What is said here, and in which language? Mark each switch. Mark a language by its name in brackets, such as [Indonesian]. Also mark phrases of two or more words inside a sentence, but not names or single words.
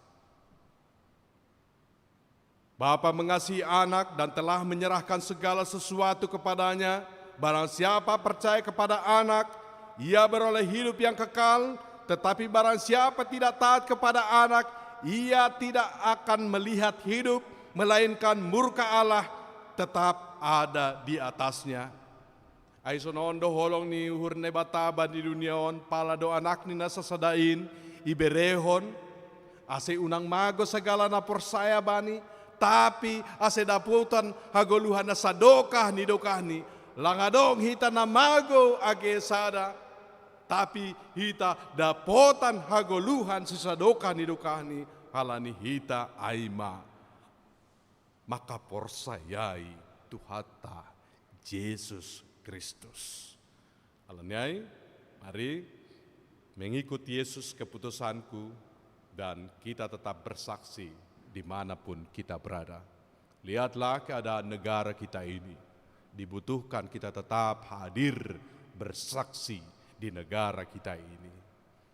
[Indonesian] Bapa mengasihi anak dan telah menyerahkan segala sesuatu kepadanya. Barang siapa percaya kepada anak, ia beroleh hidup yang kekal. Tetapi barang siapa tidak taat kepada anak, ia tidak akan melihat hidup, melainkan murka Allah tetap ada di atasnya. [Batak Simalungun] Aisonondo holong ni hurne bataba di duniaon, pala do anak ni nasasadain, iberehon, ase unang mago segala na porsaya bani, tapi ase daputan hagoluhan na sadokah ni dokahni, langadong hita na mago agesada, tapi hita dapotan hagoluhan sisadokah ni dokahni, halani hita aima. Maka porsayai Tuhata Yesus Kristus. Alanyai, [Indonesian] mari mengikuti Yesus keputusanku dan kita tetap bersaksi dimanapun kita berada. Lihatlah keadaan negara kita ini. Dibutuhkan kita tetap hadir bersaksi di negara kita ini.